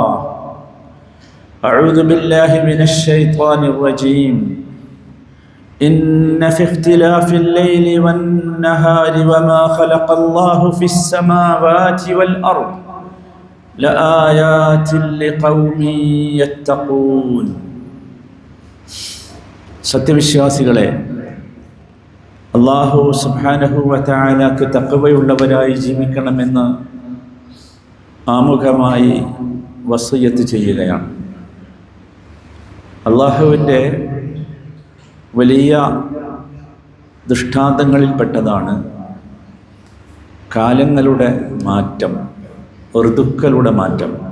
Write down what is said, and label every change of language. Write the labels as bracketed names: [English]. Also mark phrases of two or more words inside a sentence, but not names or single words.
[Arabic] أعوذ بالله من الشيطان الرجيم. إن في اختلاف الليل والنهار وما خلق الله في السماوات والأرض لآيات لقوم يتقون. [Malayalam] സത്യവിശ്വാസികളെ, അല്ലാഹു [Arabic] سبحانه وتعالى [Malayalam] തഖ്വയുള്ളവരായി ജീവിക്കണമെന്ന് ആമുഖമായി വസിയ്യത്ത് ചെയ്യുകയാണ്. അല്ലാഹുവിൻ്റെ വലിയ ദൃഷ്ടാന്തങ്ങളിൽപ്പെട്ടതാണ് കാലങ്ങളുടെ മാറ്റം, ഋതുക്കളുടെ മാറ്റം.